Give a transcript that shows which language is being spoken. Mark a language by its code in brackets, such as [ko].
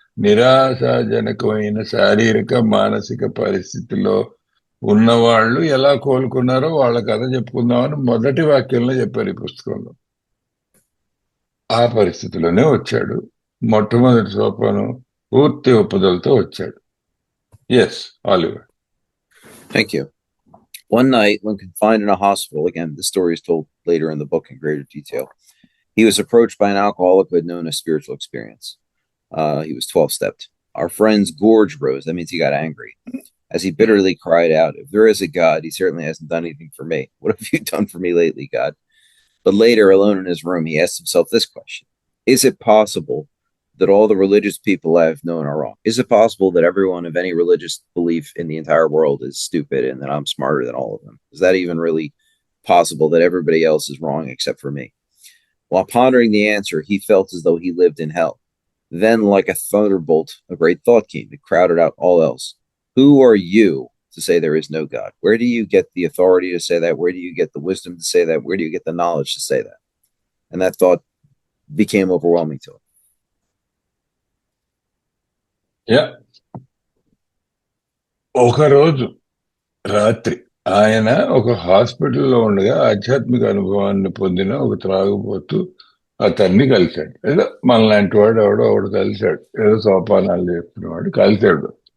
[te] నిరాశాజనకమైన శారీరక మానసిక పరిస్థితిలో ఉన్నవాళ్ళు ఎలా కోలుకున్నారో వాళ్ళ కథ చెప్పుకుందామని మొదటి వాక్యంలో చెప్పారు ఈ పుస్తకంలో. ఆ పరిస్థితిలోనే వచ్చాడు. మొట్టమొదటి సోపానం పూర్తి ఒప్పుదలతో వచ్చాడు. [en] Yes, Oliver. Thank you. One night, when confined in a hospital, again, this story is told later in the book in greater detail, he was approached by an alcoholic who had known a spiritual experience. He was 12-stepped. Our friend's gorge rose. That means he got angry. As he bitterly cried out, "If there is a God, he certainly hasn't done anything for me. What have you done for me lately, God?" But later, alone in his room, he asked himself this question: is it possible that all the religious people I've known are wrong? Is it possible that everyone of any religious belief in the entire world is stupid and that I'm smarter than all of them? Is that even really possible, that everybody else is wrong except for me? While pondering the answer, he felt as though he lived in hell. Then, like a thunderbolt, a great thought came. It crowded out all else. Who are you to say there is no God? Where do you get the authority to say that? Where do you get the wisdom to say that? Where do you get the knowledge to say that? And that thought became overwhelming to him. [te] Yeah, ఒకరోజు రాత్రి ఆయన ఒక హాస్పిటల్లో ఉండగా ఆధ్యాత్మిక అనుభవాన్ని పొందిన ఒక త్రాగుబోతు అతన్ని కలిశాడు. ఏదో మనలాంటి వాడు ఎవడో కలిశాడు, ఏదో సోపానాలు చెప్తున్నవాడు కలిశాడు.